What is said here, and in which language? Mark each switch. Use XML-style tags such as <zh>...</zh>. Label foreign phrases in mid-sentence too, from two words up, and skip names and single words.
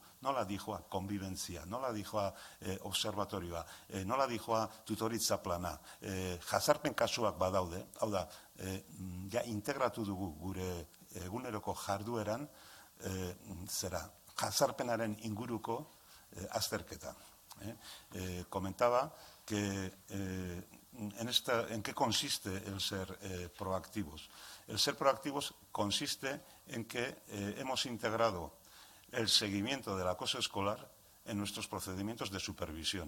<eu>Nola dijoa konbibentzia, nola dijoa observatorioa, nola dijoa tutoritza plana, jazarpen kasuak badaude, hau da, ja integratu dugu gure eguneroko jardueran jazarpenaren inguruko azterketa.</eu> <es>Comentaba que en qué consiste el ser proactivos. El ser proactivos consiste en que hemos integrado el seguimiento del acoso escolar en nuestros procedimientos de supervisión.</es>